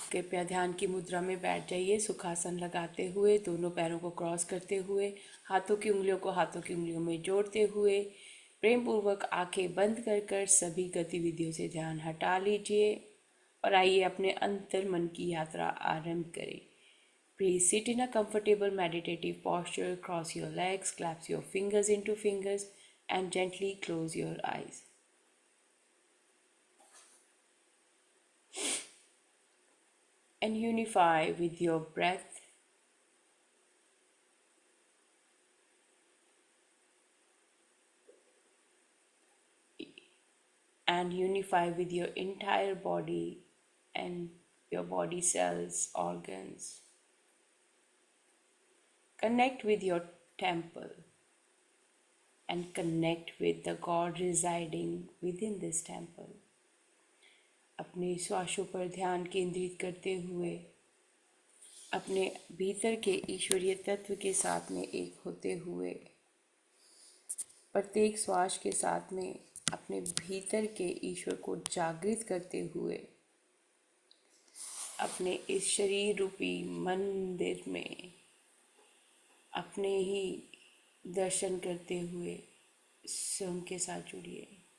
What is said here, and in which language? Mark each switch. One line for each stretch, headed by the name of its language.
Hindi: कृपया ध्यान की मुद्रा में बैठ जाइए, सुखासन लगाते हुए, दोनों पैरों को क्रॉस करते हुए, हाथों की उंगलियों को हाथों की उंगलियों में जोड़ते हुए, प्रेम पूर्वक आंखें बंद कर कर सभी गतिविधियों से ध्यान हटा लीजिए और आइए अपने अंतर मन की यात्रा आरंभ करें।
English: Please sit in a comfortable meditative posture, cross your legs, clasp your fingers into fingers, and gently close your eyes. And unify with your breath. And unify with your entire body and your body cells, organs. Connect with your temple and connect with the God residing within this temple.
Hindi: अपने श्वासों पर ध्यान केंद्रित करते हुए अपने भीतर के ईश्वरीय तत्व के साथ में एक होते हुए प्रत्येक श्वास के साथ में अपने भीतर के ईश्वर को जागृत करते हुए अपने इस शरीर रूपी मंदिर में अपने ही दर्शन करते हुए स्वयं के साथ जुड़िए।